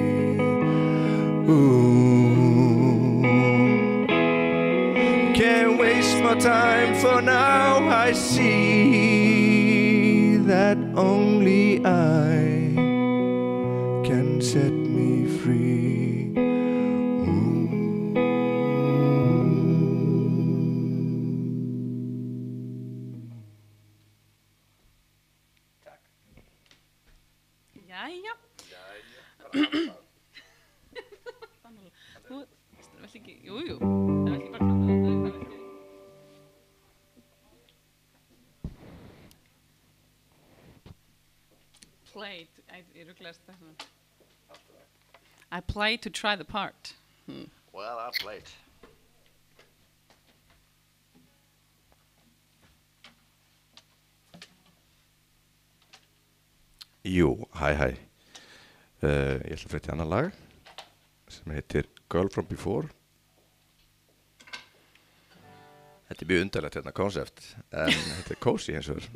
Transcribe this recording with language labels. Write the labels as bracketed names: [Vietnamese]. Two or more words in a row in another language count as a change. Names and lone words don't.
[English] Ooh. Can't waste my time, for now I see that only I can set me free. Ooh. [Icelandic] Jæja. Þú veist ekki, jú, það er ekki bara klokkan, það er ekki. Played, ég rugglaðist þetta. [English] I played to try the part. Well, I played. [Icelandic] Jú, hæ. Ég ætla að frétta annar lag sem heitir Girl From Before. Þetta mjög undarlegt hérna koncept, en þetta cozy eins og